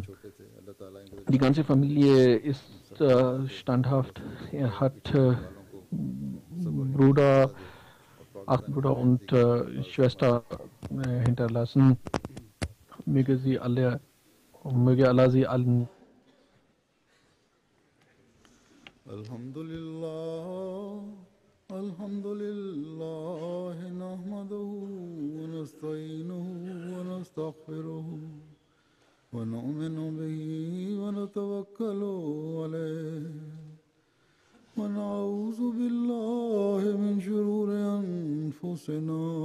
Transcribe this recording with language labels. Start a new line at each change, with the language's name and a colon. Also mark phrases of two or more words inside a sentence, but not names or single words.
German: Die ganze Familie ist standhaft. Er hat Bruder, 8 Brüder und Schwester hinterlassen. Möge Allah sie allen.
Arabic: الحمد لله، نحمده ونستعينه ونستغفره ونؤمن به ونتوكل عليه ونعوذ بالله من شرور أنفسنا